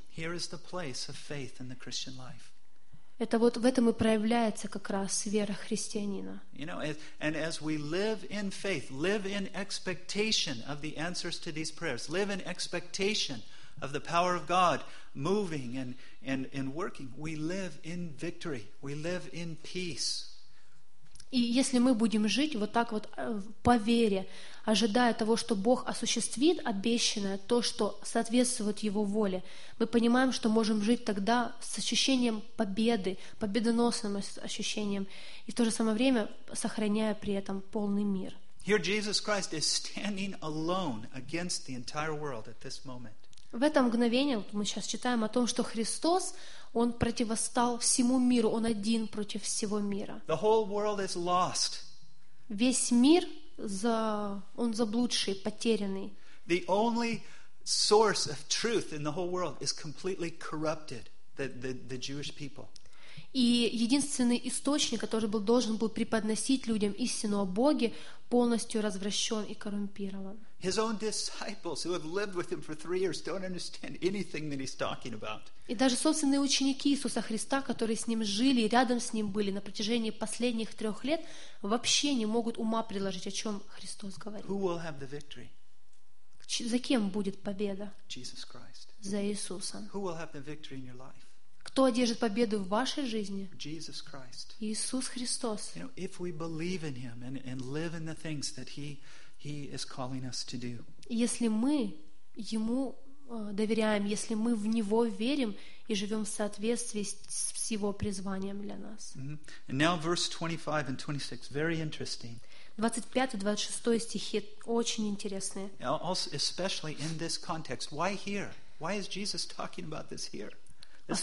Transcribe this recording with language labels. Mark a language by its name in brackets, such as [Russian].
[English] Here is the place of faith in the Christian life. [Russian] Это вот в этом и проявляется как раз вера христианина. [English] You know, and as we live in faith, live in expectation of the answers to these prayers, live in expectation of the power of God moving and working, we live in victory, we live in peace. [Russian] И если мы будем жить вот так вот по вере, ожидая того, что Бог осуществит обещанное, то, что соответствует Его воле, мы понимаем, что можем жить тогда с ощущением победы, победоносным ощущением, и в то же самое время сохраняя при этом полный мир. [English] Here Jesus Christ is standing alone against the entire world at this moment. [Russian] В это мгновение вот мы сейчас читаем о том, что Христос, Он противостал всему миру, Он один против всего мира. [English] The whole world is lost. [Russian] Весь мир он заблудший, потерянный. [English] The only source of truth in the whole world is completely corrupted, the Jewish people. [Russian] И единственный источник, который должен был преподносить людям истину о Боге, полностью развращен и коррумпирован. [English] His own disciples who have lived with him for 3 years don't understand anything that he's talking about. [Russian] И даже собственные ученики Иисуса Христа, которые с ним жили и рядом с ним были на протяжении последних 3 лет, вообще не могут ума приложить, о чем Христос говорит. [English] Who will have the victory? [Russian] За кем будет победа? [English] Jesus Christ. [Russian] За Иисусом. [English] Who will have the victory in your life? [Russian] Кто одержит победу в вашей жизни? [English] Jesus Christ. [Russian] Иисус Христос. [English] You know, if we believe in Him and live in the things that He is calling us to do. [Russian] Если мы Ему доверяем, если мы в Него верим и живем в соответствии с Его призванием для нас. [English] Mm-hmm. And now verse 25 and 26, very interesting. [Russian] 25-26 стихи очень интересные. [English] Also, especially in this context, why here? Why is Jesus talking about this here? This